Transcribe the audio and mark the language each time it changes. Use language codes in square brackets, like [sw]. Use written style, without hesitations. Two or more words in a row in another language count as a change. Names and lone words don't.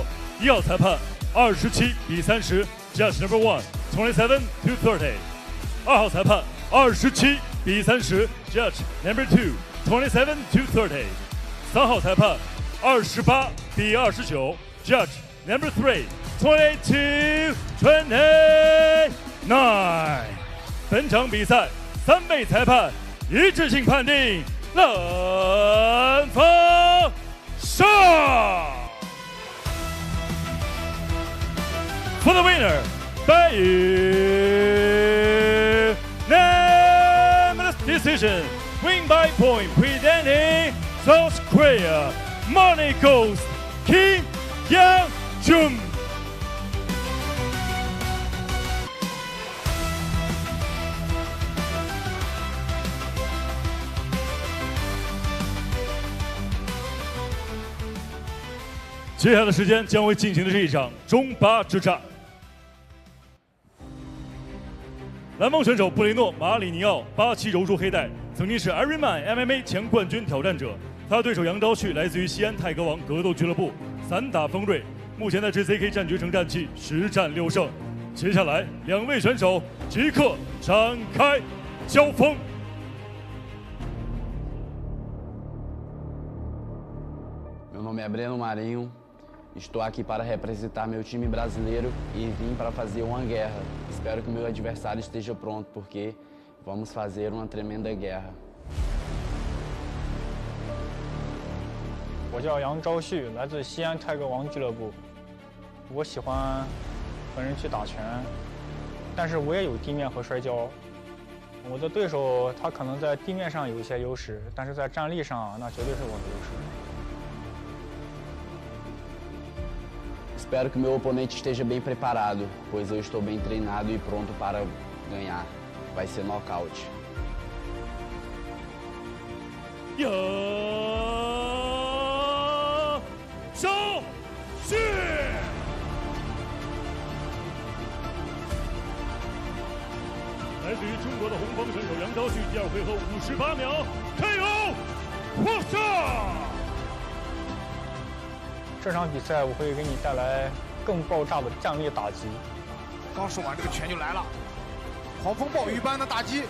[zh] ：1 号裁判27-30 ， [en] Judge number 1 27-30； [zh] 2 号裁判27-30 ， [en] Judge number 2 27-30； [zh] 3 号裁判28-29 ， [en] Judge number 3 22-29。 [zh] 本场比赛3位裁判一致性判定蓝方胜。 [en] For the winner, by unanimous decision, win by point, presenting South Korea, Money Coast, Kim Yang-jun. [zh] 接下来的时间将会进行的是一场中巴之战。蓝方选手布雷诺·马里尼奥，87柔术黑带，曾经是 Ironman MMA 前冠军挑战者。他的对手杨昭旭来自于西安泰格王格斗俱乐部，散打锋锐，目前在 JCK 战局城战绩10战6胜。接下来2位选手即刻展开交锋。 [pt] Meu nome é Breno Marinho. Estou aqui para representar meu time brasileiro e vim para fazer uma guerra. Espero que o meu adversário esteja pronto, porque vamos fazer uma tremenda guerra. [zh] 我叫杨昭旭，来自西安泰格王俱乐部。我喜欢和人去打拳，但是我也有地面和摔跤。我的对手他可能在地面上有一些优势，但是在站立上那绝对是我的优势。 [pt] Espero que meu oponente esteja bem preparado, pois eu estou bem treinado e pronto para ganhar. Vai ser nocaute. [zh] 杨昭旭，来自于中国的红方选手杨昭旭，第2回合58秒 KO 获胜。这场比赛我会给你带来更爆炸的站立打击。刚说完，这个拳就来了，狂风暴雨般的打击。